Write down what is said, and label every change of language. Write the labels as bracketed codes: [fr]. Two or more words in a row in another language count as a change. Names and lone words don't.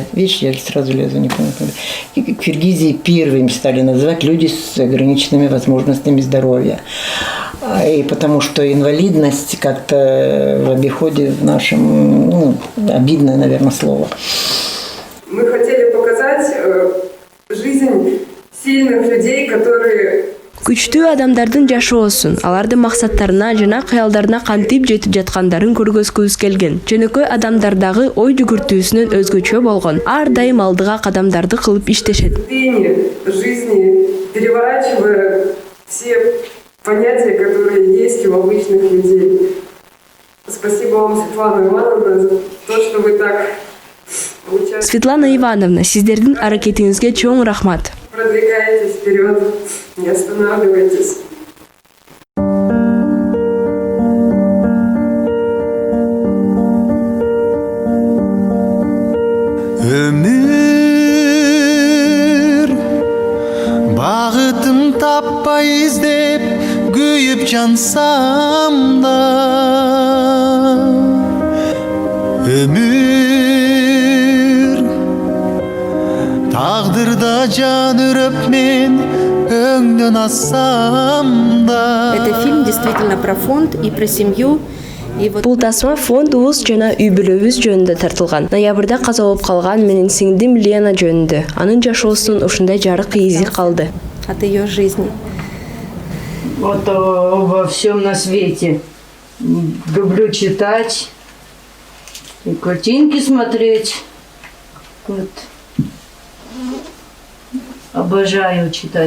[ru] Видишь, я сразу лезу, не помню. Киргизии первыми стали называть люди с ограниченными возможностями здоровья. И потому что инвалидность как-то в обиходе в нашем, ну, обидное, наверное, слово. Мы хотели показать жизнь сильных людей, которые... [ky] Күчтүү адамдардын жашоосун, алардын максаттарына жана кыялдарына кантип жетип жаткандарын көргөзгүбүз келген. Жөнөкөй адамдардагы ой жүгүртүүсүнөн өзгөчө болгон. Ар дайым алдыга кадамдарды кылып иштешет. [ru] Жизни, переворачивая все понятия, которые есть у обычных людей. Спасибо вам, Светлана Ивановна, за то, что вы так... [ky] Светлана Ивановна, сиздердин аракетиңизге чоң рахмат. [ru] Продвигаетесь вперед, не останавливайтесь. [ky] Өмүр багытым таппай издеп күйүп жансам да өмүр тагдырда жан үрөп мен өңдөн ассам да. [ru] Это фильм действительно про фонд и про семью. [ky] Бул тасма фондубуз жана үй бүлөбүз жөнүндө тартылган. Ноябрда каза болуп калган менин сиңдим Лена жөнүндө. Анын жашоосунун ушундай жарык изи калды. [ru] От ее жизни. Вот во всем на свете. Люблю читать и картинки смотреть. Вот. Обожаю читать.